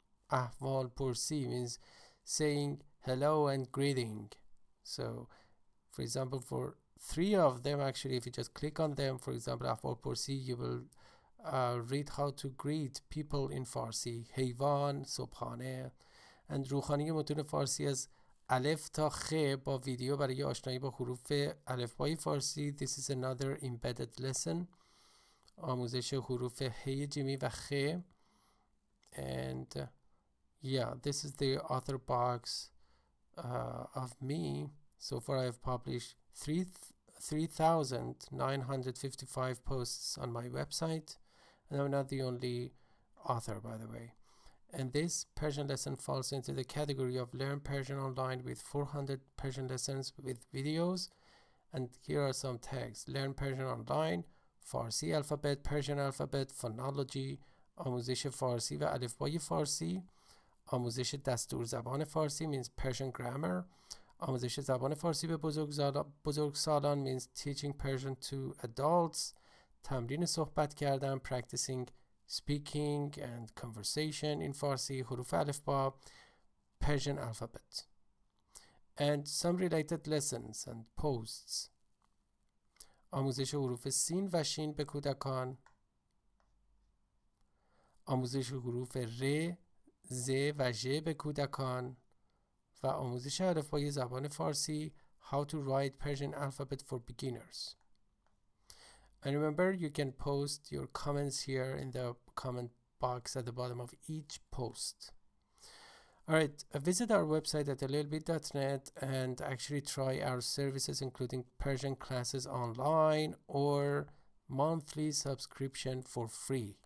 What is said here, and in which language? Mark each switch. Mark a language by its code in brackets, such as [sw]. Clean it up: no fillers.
[en] Ahval Pursi means saying hello and greeting. So, for example, for 3 of them, actually, if you just click on them, for example, Ahval Pursi, you will read how to greet people in Farsi. [fa] حیوان، صبحانه. and روحانی متون فارسی از الف تا خ با ویدیو برای آشنایی با حروف الفبای فارسی. [en] This is another embedded lesson. [fa] آموزش حروف هی جیمی و خ. [en] And yeah, this is the author box of me. So far I have published 3,955 posts on my website. And I'm not the only author, by the way. And this Persian lesson falls into the category of Learn Persian Online with 400 Persian lessons with videos. And here are some tags. Learn Persian Online, Farsi alphabet, Persian alphabet, phonology, [fa] آموزش فارسی و الفبای فارسی، آموزش دستور زبان فارسی [en] means Persian grammar، [fa] آموزش زبان فارسی به بزرگسالان [en] means teaching Persian to adults، [fa] تمرین صحبت کردن [en] practicing speaking and conversation in Farsi، [fa] حروف الفبا، [en] Persian alphabet. And some related lessons and posts. [fa] آموزش حروف سین و شین به کودکان، آموزش حروف ر، ز و ژ به کودکان و آموزش الفبای زبان فارسی [en] How to write Persian alphabet for beginners. And remember, you can post your comments here in the comment box at the bottom of each post. Alright, visit our website at LELB.net and actually try our services including Persian classes online or monthly subscription for free.